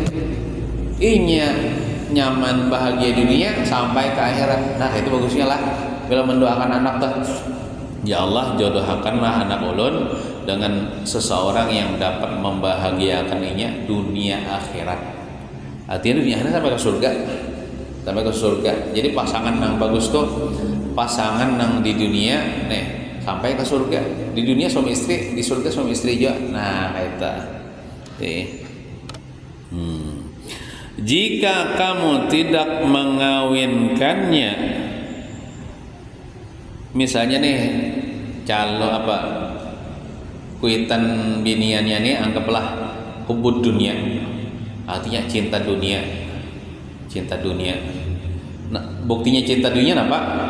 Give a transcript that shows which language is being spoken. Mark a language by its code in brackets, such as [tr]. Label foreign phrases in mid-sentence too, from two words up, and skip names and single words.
[bjn] Inya nyaman bahagia dunia sampai ke akhirat. Nah, itu bagusnya lah bila mendoakan anak tuh. Ya Allah jodohkanlah anak ulun dengan seseorang yang dapat membahagiakan inya dunia akhirat. [id] Artinya dunia akhirat sampai ke surga. Sampai ke surga. [bjn] Jadi pasangan yang bagus tuh pasangan yang di dunia nih sampai ke surga. [id] Di dunia suami istri, di surga suami istri juga. Nah, itu. Jika kamu tidak mengawinkannya, [bjn] misalnya nih calo apa kuitan biniannya nih anggaplah [ar] hubud dunia, [bjn] artinya cinta dunia. [id] Nah, buktinya cinta dunia apa?